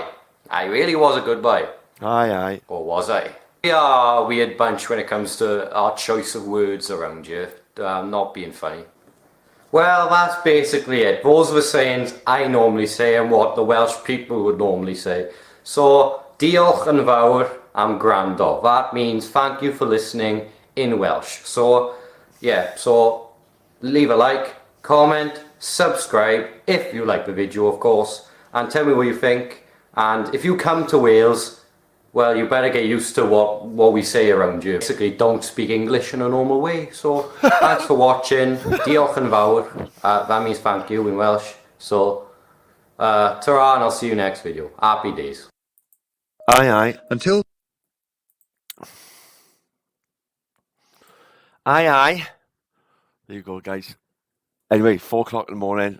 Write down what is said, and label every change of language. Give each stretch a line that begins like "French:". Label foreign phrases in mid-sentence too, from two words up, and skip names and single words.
English: I really was a good boy. Aye, aye. Or was I? We are a weird bunch when it comes to our choice of words around here. Not being funny. Well, that's basically it. Those are the sayings I normally say and what the Welsh people would normally say. So,
Welsh: diolch yn fawr am gwrando.
English: That means thank you for listening in Welsh. So, yeah, so leave a like, comment, subscribe if you like the video, of course, and tell me what you think. And if you come to Wales, well, you better get used to what we say around here. Basically, don't speak English in a normal way. So, thanks for watching.
Welsh: Diolch yn fawr.
English: That means thank you in Welsh. So, ta-ra, and I'll see you next video. Happy days. Aye, aye. Until... Aye, aye. There you go, guys. Anyway, 4 o'clock in the morning.